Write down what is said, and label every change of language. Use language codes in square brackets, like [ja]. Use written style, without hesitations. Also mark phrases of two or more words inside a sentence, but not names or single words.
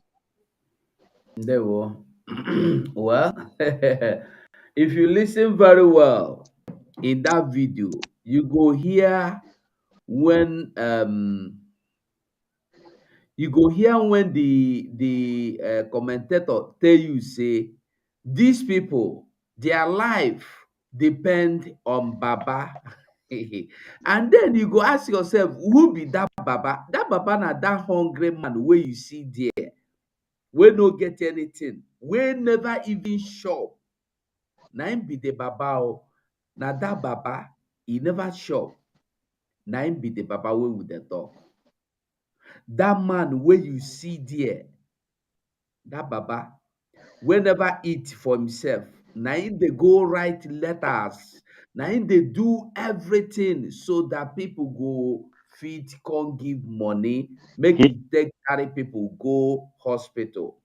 [pcm] There we well, if you listen very well in that video, you go hear when the commentator tell you, say, these people, their life depend on Baba. And then you go ask yourself, who be that Baba? That Baba na that hungry man where you see there, we no get anything, we never even shop. Na him be the Baba. Na that Baba, he never shop. Na him be the Baba wey we dey talk. That man where you see there, that Baba, wey never eat for himself, na him dey go write letters, na him dey do everything so that people go fit come give money, make e take carry people go hospital.